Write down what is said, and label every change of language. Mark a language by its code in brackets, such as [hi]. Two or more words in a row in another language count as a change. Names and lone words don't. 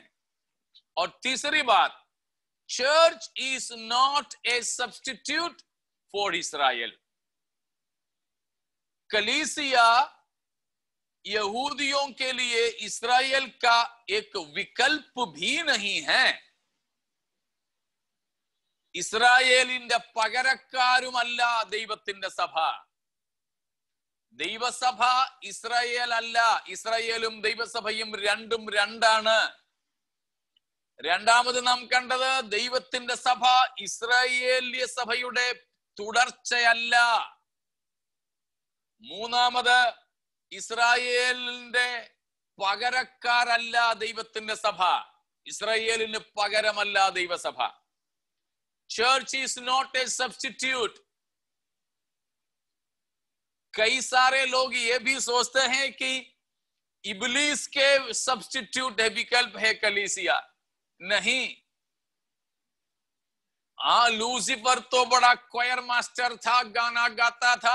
[hi] और तीसरी बात, [en] Church is not a substitute for Israel. [hi] कलीसिया यहूदियों के लिए इस्राएल का एक विकल्प भी नहीं है। [ml] ഇസ്രായേലിന്റെ പകരക്കാരുമല്ല ദൈവത്തിന്റെ സഭ. ദൈവസഭ ഇസ്രായേൽ അല്ല. ഇസ്രായേലും ദൈവസഭയും രണ്ടും രണ്ടാണ്. രണ്ടാമത് നാം കണ്ടത് ദൈവത്തിന്റെ സഭ ഇസ്രായേലിയ സഭയുടെ തുടർച്ചയല്ല. മൂന്നാമത് ഇസ്രായേലിന്റെ പകരക്കാരല്ല ദൈവത്തിന്റെ സഭ. ഇസ്രായേലിന് പകരമല്ല ദൈവസഭ. [en] Church is not a substitute. [hi] कई सारे लोग ये भी सोचते हैं कि इब्लीस के सब्स्टिट्यूट है, विकल्प है कलीसिया। नहीं। लूसीफर तो बड़ा [en] choir master [hi] था, गाना गाता था।